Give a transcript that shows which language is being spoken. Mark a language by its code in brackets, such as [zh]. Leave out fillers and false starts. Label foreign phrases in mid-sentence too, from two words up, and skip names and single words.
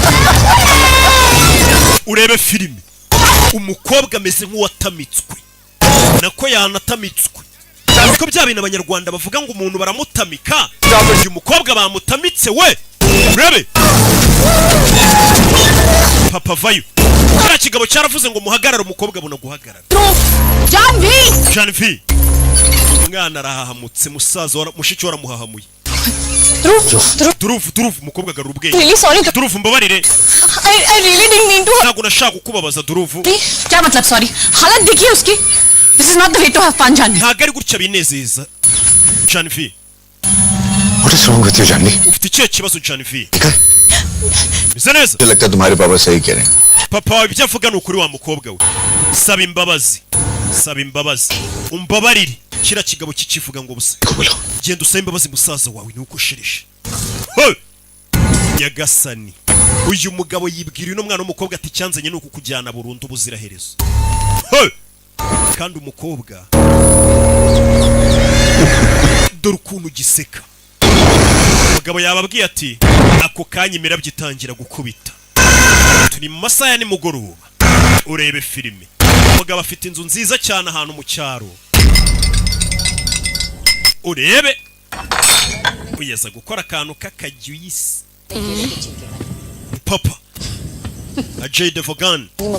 [rw] urebe filime umukobwa ameze nk'uwatamitswe nako yanatamitswe ariko bya bintu abanyarwanda bavuga ngo umuntu baramutamika uyu mukobwa bamutamitse we urebe papa vayo kiriya kigabo cyaravuze ngo muhagarare umukobwa abona guhagarara Janvi umwana arahahamutse musaza mushiki waramuhahamuye Durufu umukobwa agarura ubwenge [en] Really sorry. [rw] Durufu mbabarire [en] I really didn't mean to. [rw] ntabwo nashaka kukubabaza Durufu [hi] क्या मतलब sorry? हालत देखिए उसकी. [en] This is not the way to have fun, Janvi. [rw] ntabwo ari gutya binezeza Janvi [en] What is wrong with you, Janvi? [rw] ufite ikihe kibazo Janvi [hi] ठीक है? [rw] bisa neza [hi] मुझे लगता है तुम्हारे पापा सही कह रहे हैं. [rw] papa wawe ibyo avuga ni ukuri wa mukobwa we saba imbabazi umbabarire kiriya kigabo kikivuga ngo busa [hi] देखो बोलो. [rw] genda usabe imbabazi musaza wawe nuko ushereshe Nyagasani uyu mugabo yibwira uno mwana w'umukobwa ati cyanzanye nuko kujyana burundu buziraherezo kandi umukobwa dore ukuntu giseka umugabo yababwiye ati ako kanya imirabyo itangira gukubita turi mu masaha ya nimugoroba urebe filime umugabo afite inzu nziza cyane ahantu mu cyaro urebe kugeza gukora akantu k'akajuyisi papa Ajay Devgan